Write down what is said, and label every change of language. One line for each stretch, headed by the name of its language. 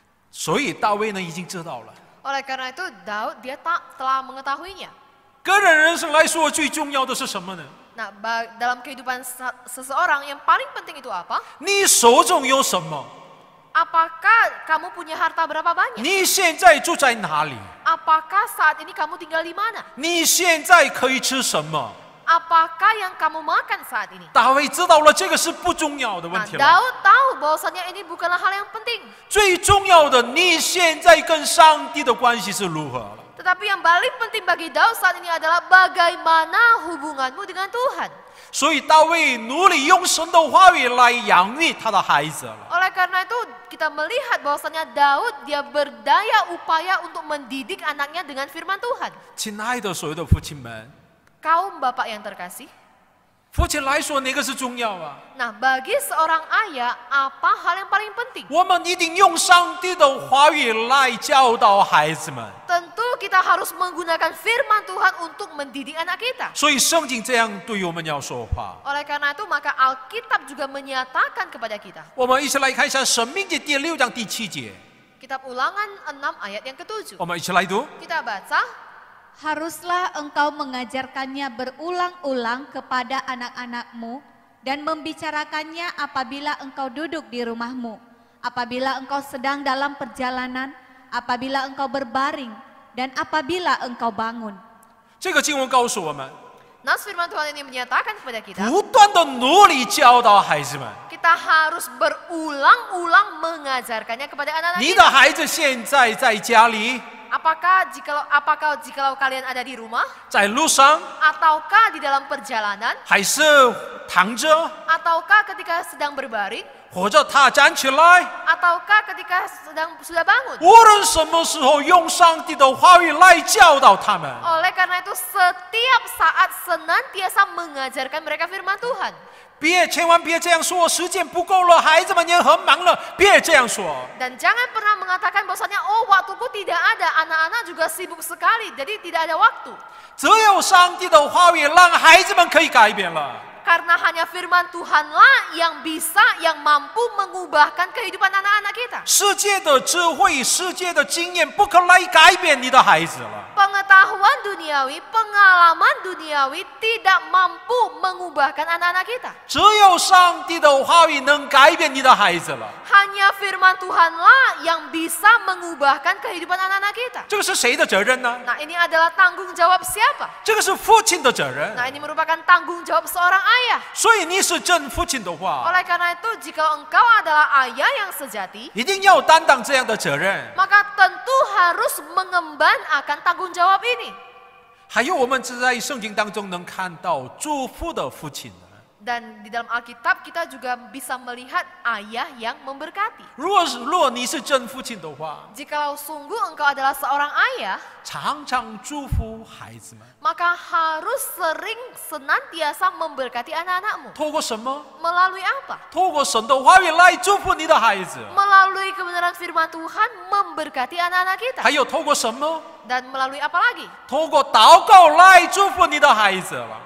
Chinese: 所以大卫呢已经知道了，
Indonesian: Oleh karena itu Daud dia telah mengetahuinya.
Chinese: 个人人生来说最重要的是什么呢？
Indonesian: Nah, dalam kehidupan seseorang yang paling penting itu apa?
Chinese: 你手中有什么？
Indonesian: Apakah kamu punya harta berapa banyak?
Chinese: 你现在住在哪里？
Indonesian: Apakah saat ini kamu tinggal di mana?
Chinese: 你现在可以吃什么？
Indonesian: Apakah yang kamu makan saat ini?
Chinese: 大卫知道了，这个是不重要的问
Indonesian: Nah,
Chinese: 题了。
Indonesian: Daud tahu bahwasanya ini bukanlah hal yang penting.
Chinese: 最重要的，你现在跟上帝的关系是如何了？
Indonesian: Tetapi yang paling penting bagi Daud saat ini adalah bagaimana hubunganmu dengan Tuhan.
Chinese: 所以大卫努力用神的话语来养育他的孩子了。
Indonesian: Oleh karena itu kita melihat bahwasanya Daud dia berdaya upaya untuk mendidik anaknya dengan firman Tuhan.
Chinese: 亲爱的所有的父亲们，
Indonesian: Kaum bapak yang terkasih.
Chinese: 父亲来说哪个是重要啊？
Indonesian: Nah, bagi seorang ayah apa hal yang paling penting?
Chinese: 我们一定用上帝的话语来教导孩子们。
Indonesian: Tentu kita harus menggunakan firman Tuhan untuk mendidik anak kita.
Chinese: 所以圣经这样对我们要说话。
Indonesian: Oleh karena itu maka Alkitab juga menyatakan kepada kita.
Chinese: 我们一起来看一下《申命记》第6章第7节。
Indonesian: Kitab Ulangan 6 ayat yang ke-7.
Chinese: 我们一起来读。
Indonesian: Kita baca. Haruslah engkau mengajarkannya berulang-ulang kepada anak-anakmu dan membicarakannya apabila engkau duduk di rumahmu, apabila engkau sedang dalam perjalanan, apabila engkau berbaring, dan apabila engkau bangun.
Chinese: 这个经文告诉我们，
Indonesian: Nah, firman Tuhan ini menyatakan kepada kita,
Chinese: 不断的努力教导孩子们。
Indonesian: kita harus berulang-ulang mengajarkannya kepada anak-anak
Chinese: 你的
Indonesian: kita.
Chinese: 孩子现在在家里，
Indonesian: Apakah jikalau kalian ada di rumah,
Chinese: 在路上，
Indonesian: ataukah di dalam perjalanan,
Chinese: 还是躺着，
Indonesian: ataukah ketika sedang berbaring,
Chinese: 或者他站起来，
Indonesian: ataukah ketika sudah bangun.
Chinese: 无论什么时候用上帝的话语来教导他们。
Indonesian: Oleh karena itu setiap saat senantiasa mengajarkan mereka firman Tuhan.
Chinese: 千万别这样说，时间不够了，孩子们也很忙了，别这样说。
Indonesian: Dan jangan pernah mengatakan bahwasanya oh waktuku tidak ada, anak-anak juga sibuk sekali, jadi tidak ada waktu.
Chinese: 只有上帝的话语让孩子们可以改变了。
Indonesian: Karena hanya firman Tuhanlah yang bisa, yang mampu mengubahkan kehidupan anak-anak kita.
Chinese: 世界的智慧、世界的经验不可来改变你的孩子了。
Indonesian: Pengetahuan duniawi, pengalaman duniawi tidak mampu mengubahkan anak-anak kita.
Chinese: 只有上帝的话语能改变你的孩子了。
Indonesian: Hanya firman Tuhanlah yang bisa mengubahkan kehidupan anak-anak kita.
Chinese: 这个是谁的责任呢？
Indonesian: Nah, ini adalah tanggung jawab siapa?
Chinese: 这个是父亲的责任。
Indonesian: Nah, ini merupakan tanggung jawab seorang ayah.
Chinese: 所以你是真父亲的话，
Indonesian: Oleh karena itu, jika engkau adalah ayah yang sejati,
Chinese: 一定要担当这样的责任。
Indonesian: maka tentu harus mengemban akan tanggung jawab ini.
Chinese: 还有我们只在圣经当中能看到祝福的父亲。
Indonesian: Dan di dalam Alkitab kita juga bisa melihat ayah yang memberkati.
Chinese: 如果你是真父亲的话，
Indonesian: Jikalau sungguh engkau adalah seorang ayah,
Chinese: 常常祝福孩子们。
Indonesian: maka harus sering senantiasa memberkati anak-anakmu.
Chinese: 透过什么？
Indonesian: Melalui apa?
Chinese: 透过神的话语来祝福你的孩子。
Indonesian: Melalui kebenaran firman Tuhan memberkati anak-anak kita.
Chinese: 还有透过什么？
Indonesian: Dan melalui apa lagi?
Chinese: 透过祷告来祝福你的孩子了。